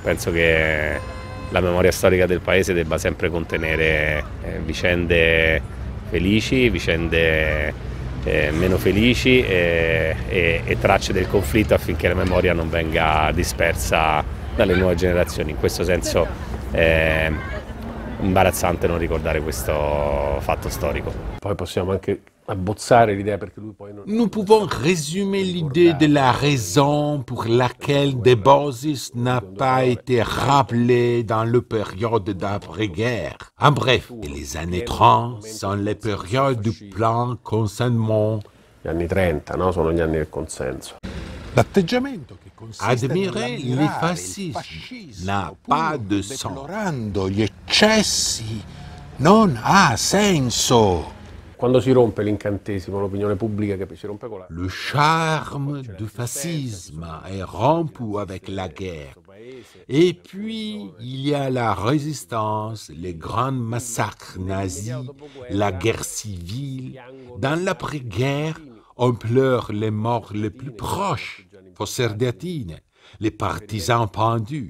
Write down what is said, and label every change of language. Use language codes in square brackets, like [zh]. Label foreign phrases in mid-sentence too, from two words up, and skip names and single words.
[it] Penso che la memoria storica del paese debba sempre contenere vicende felici, vicende meno felici e tracce del conflitto affinché la memoria non venga dispersa dalle nuove generazioni. In questo senso è imbarazzante non ricordare questo fatto storico. Poi possiamo anche abbozzare l'idea perché lui poi non... [fr] Nous pouvons résumer l'idée de la raison pour laquelle De Bosis n'a pas été rappelé dans la période d'après-guerre. En bref, les années 30 sont les périodes du plein consentement. [it] Gli anni 30, no? Sono gli anni del consenso. L'atteggiamento che consiste [fr] Admirer les fascistes n'a pas de sens. [it] Deplorando gli eccessi non ha senso. Quando si rompe l'incantesimo, l'opinione pubblica che si rompe con la... [fr] Le charme du fascisme est rompu avec la guerre. Et puis, il y a la résistance, les grands massacres nazis, la guerre civile. Dans l'après-guerre, on pleure les morts les plus proches, Fossardatine, les partisans pendus.